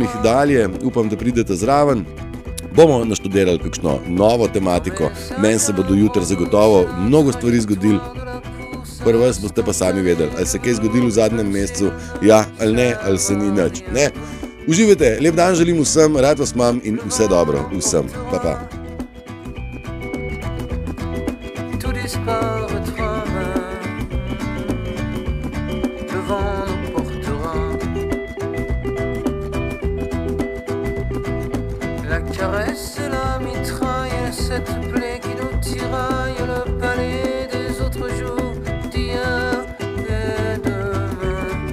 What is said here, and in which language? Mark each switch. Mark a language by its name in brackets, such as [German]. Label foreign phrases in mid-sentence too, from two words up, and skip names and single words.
[Slovenian] dalje, upam, da pridete zraven. Bomo naštudirali kakšno novo tematiko, meni se bo do jutra zagotovo mnogo stvari zgodil. Prvi vas boste pa sami vedeli, ali se kaj zgodilo v zadnjem mesecu, ja ali ne, ali se ni nič. Ne? Uživajte, lep dan želim vsem, rad vas imam in vse dobro vsem. Pa pa. [French] Tout disparaîtra, le vent nous portera. La caresse et la mitraille, cette plaie qui nous tiraille, le palais des autres jours, d'hier et demain.